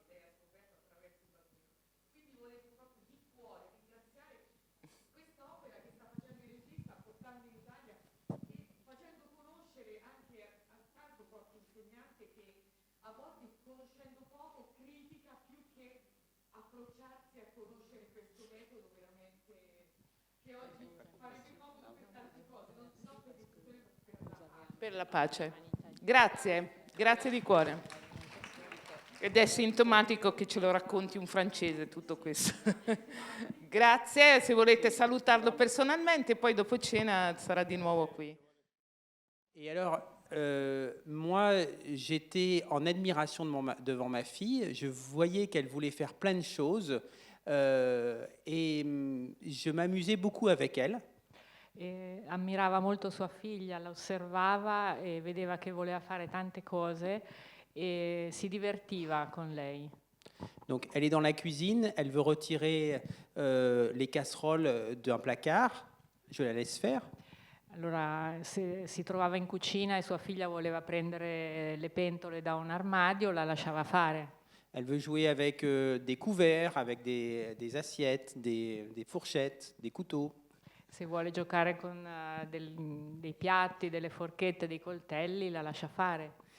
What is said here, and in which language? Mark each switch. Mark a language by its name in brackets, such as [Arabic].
[Italian] Che lei ha scoperto attraverso il bambino. Quindi volevo proprio di cuore ringraziare questa opera che sta facendo il regista, portando in Italia e facendo conoscere anche a tanto qualche insegnante che a volte conoscendo poco critica più che approcciarsi a conoscere questo metodo veramente che oggi farebbe comodo per tante cose, non per discutere per la pace. Per la pace. Grazie, grazie di cuore. Ed è sintomatico che ce lo racconti un francese tutto questo. Grazie, se volete salutarlo personalmente, poi dopo cena sarà di nuovo qui. [French] Et alors, moi, j'étais en admiration devant ma fille. Je voyais qu'elle voulait faire plein de choses et je m'amusais beaucoup avec elle. [Italian] E ammirava molto sua figlia, la osservava e vedeva che voleva fare tante cose e si divertiva con lei. [French] Donc, elle est dans la cuisine, elle veut retirer les casseroles d'un placard. Je la laisse faire. [Italian] Allora si trovava in cucina e sua figlia voleva prendere le pentole da un armadio, la lasciava fare. [French] Elle veut jouer avec des couverts, avec des assiettes, des fourchettes, des couteaux. [Italian] Se vuole giocare con dei piatti, delle forchette, dei coltelli, la lascia fare.